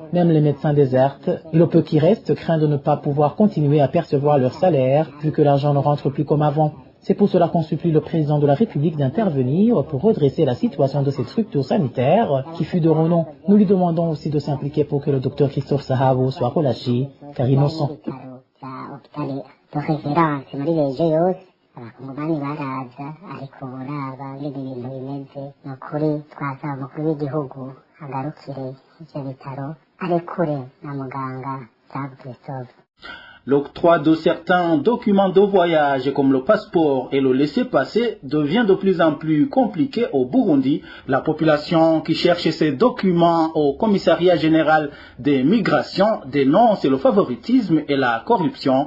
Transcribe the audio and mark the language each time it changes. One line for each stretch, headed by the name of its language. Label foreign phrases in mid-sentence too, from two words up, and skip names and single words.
French: Même les médecins désertent et le peu qui reste craint de ne pas pouvoir continuer à percevoir leur salaire vu que l'argent ne rentre plus comme avant. C'est pour cela qu'on supplie le président de la République d'intervenir pour redresser la situation de cette structure sanitaire qui fut de renom. Nous lui demandons aussi de s'impliquer pour que le docteur Christophe Sahabo soit relâché car innocent.
Rundi: abakongomani baraza ariko boraba ngene ibintu bimeze nukuri twasaba umukuru w'igihugu agarukire ivyo bitaro arekure na muganga Jean Christophe.
French: L'octroi de certains documents de voyage comme le passeport et le laissez-passer devient de plus en plus compliqué au Burundi. La population qui cherche ces documents au commissariat général des migrations dénonce le favoritisme et la corruption.